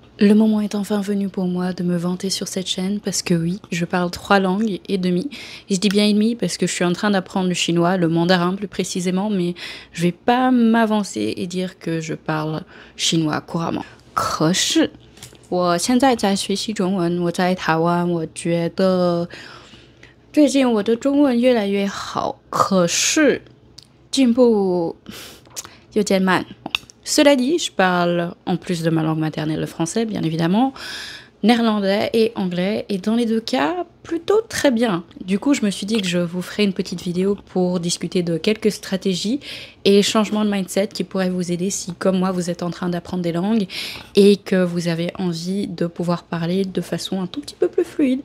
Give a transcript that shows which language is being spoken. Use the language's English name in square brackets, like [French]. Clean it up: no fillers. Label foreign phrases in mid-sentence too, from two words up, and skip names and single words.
[French] Le moment est enfin venu pour moi de me vanter sur cette chaîne parce que oui, je parle 3 langues et demie. Et je dis bien et demi parce que je suis en train d'apprendre le chinois, le mandarin plus précisément, mais je vais pas m'avancer et dire que je parle chinois couramment. [Chinese] 可是我现在在学习中文，我在台湾，我觉得最近我的中文越来越好，可是进步有点慢。 [French] Cela dit, je parle, en plus de ma langue maternelle, le français, bien évidemment, néerlandais et anglais, et dans les deux cas, plutôt très bien. Du coup, je me suis dit que je vous ferai une petite vidéo pour discuter de quelques stratégies et changements de mindset qui pourraient vous aider si, comme moi, vous êtes en train d'apprendre des langues et que vous avez envie de pouvoir parler de façon un tout petit peu plus fluide.